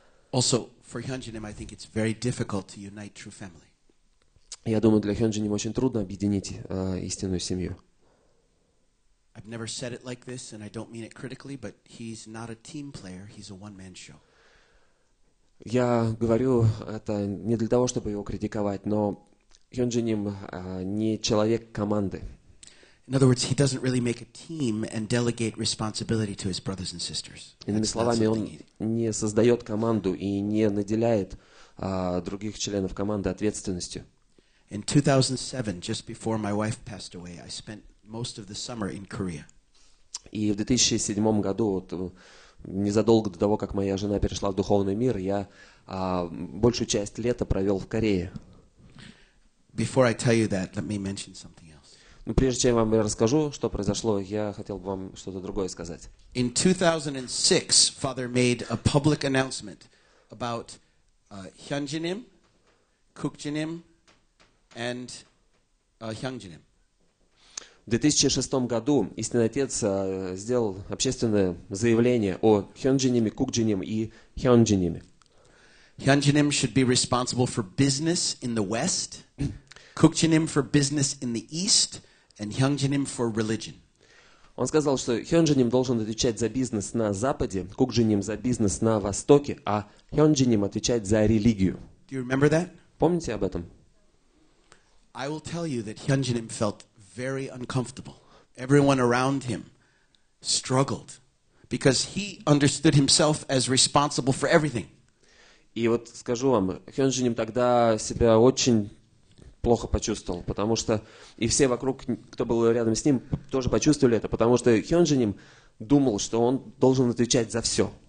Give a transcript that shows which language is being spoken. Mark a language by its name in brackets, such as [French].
[English] Also, for Hyunjinim, I think it's very difficult to unite true family. [Russian] Я думаю, для Хёнджиним очень трудно объединить истинную семью. [English] I've never said it like this, and I don't mean it critically, but he's not a team player, he's a one-man show. [Russian] Я говорю это не для того, чтобы его критиковать, но Хёнджиним не человек команды. [English] In other words, he doesn't really make a team and delegate responsibility to his brothers and sisters. [Russian] Иными словами, он не создает команду и не наделяет других членов команды ответственностью. [English] In 2007, just before my wife passed away, I spent most of the summer in Korea. [Russian] И в 2007 году, вот, незадолго до того, как моя жена перешла в духовный мир, я большую часть лета провел в Корее. [English] Before I tell you that, let me mention something else. [Russian] Но прежде чем я вам расскажу, что произошло, я хотел бы вам что-то другое сказать. [English] In 2006, Father made a public announcement about Hyunjinim, Kukjinim, and Hyunjinim. [Russian] В 2006 году истинный отец сделал общественное заявление о Хёнджиниме, Кукджиниме и Хёнджиниме. [English] Hyunjinim should be responsible for business in the west, Kukjinim for business in the east, and Hyunjinim for religion. [Russian] Он сказал, что Хёнджиним должен отвечать за бизнес на западе, Кукджиним за бизнес на востоке, а Хёнджиним отвечать за религию. [English] Do you remember that? [Russian] Помните об этом? [English] I will tell you that Hyunjinim felt very uncomfortable. Everyone around him struggled because he understood himself as responsible for everything. [Russian] И вот скажу вам, Хёнджиним тогда себя очень плохо почувствовал, потому что и все вокруг, кто был рядом с ним, тоже почувствовали это, потому что Хёнджиним думал, что он должен отвечать за все.